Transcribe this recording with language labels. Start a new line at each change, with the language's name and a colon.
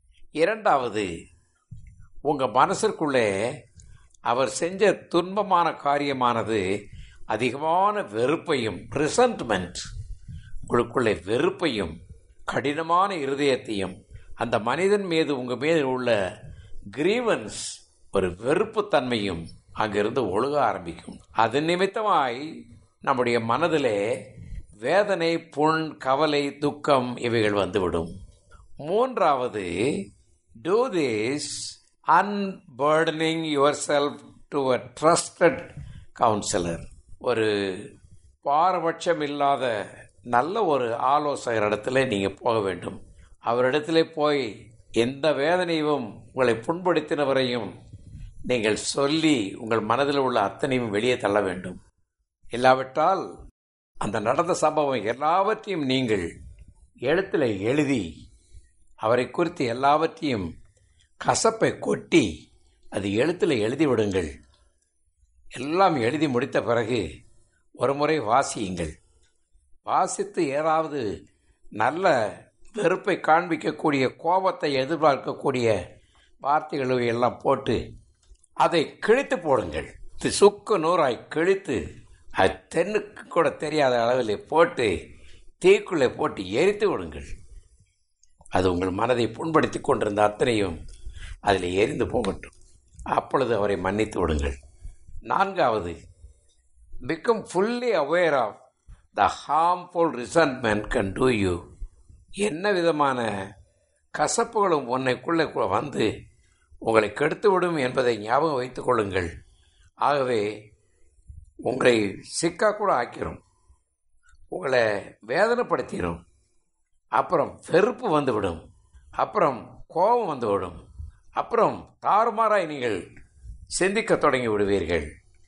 Tamil: இரண்டாவது, உங்கள் மனசிற்குள்ளே அவர் செஞ்ச துன்பமான காரியமானது அதிகமான வெறுப்பையும், ரிசன்ட்மெண்ட், உங்களுக்குள்ளே வெறுப்பையும் கடினமான இருதயத்தையும், அந்த மனிதன் மீது உங்கள் மீது உள்ள கிரீவன்ஸ், ஒரு வெறுப்புத்தன்மையும் அங்கிருந்து ஒழுக ஆரம்பிக்கும். அது நிமித்தமாய் நம்முடைய மனதிலே வேதனை, புண், கவலை, துக்கம் இவைகள் வந்துவிடும். மூன்றாவது,
English: do this unburdening yourself to a trusted counselor.
Tamil: ஒரு பாரபட்சம் இல்லாத நல்ல ஒரு ஆலோசகரிடத்தில் நீங்கள் போக வேண்டும். அவரிடத்திலே போய் எந்த வேதனையும் உங்களை புண்படுத்தினவரையும் நீங்கள் சொல்லி உங்கள் மனதில் உள்ள அத்தனையும் வெளியே தள்ள வேண்டும். இல்லாவிட்டால் அந்த நடந்த சம்பவம் எல்லாவற்றையும் நீங்கள் எழுத்தில் எழுதி அவரை குறித்து எல்லாவற்றையும் கசப்பை கொட்டி அது எழுத்தில் எழுதி விடுங்கள். எல்லாம் எழுதி முடித்த பிறகு ஒரு முறை வாசியுங்கள். வாசித்து ஏதாவது நல்ல வெறுப்பை காண்பிக்கக்கூடிய, கோபத்தை எதிர்பார்க்கக்கூடிய வார்த்தைகளை எல்லாம் போட்டு அதை கிழித்து போடுங்கள். சுக்கு நூறாய் கிழித்து அது தென்னுக்கு கூட தெரியாத அளவில் போட்டு தீக்குள்ளே போட்டு எரித்து விடுங்கள். அது உங்கள் மனதை புண்படுத்தி கொண்டிருந்த அத்தனையும் அதில் எரிந்து போகட்டும். அப்பொழுது அவரை மன்னித்து விடுங்கள். நான்காவது,
English: become fully aware of the harmful resentment can do you.
Tamil: என்ன விதமான கசப்புகளும் உன்னைக்குள்ளே வந்து உங்களை கெடுத்துவிடும் என்பதை ஞாபகம் வைத்துக் கொள்ளுங்கள். ஆகவே உங்களை சிக்காக்கூட ஆக்கிரும், உங்களை வேதனைப்படுத்திடும். அப்புறம் வெறுப்பு வந்துவிடும், அப்புறம் கோபம் வந்துவிடும், அப்புறம் தாறுமாறாய் நீங்கள் சிந்திக்க தொடங்கி விடுவீர்கள்.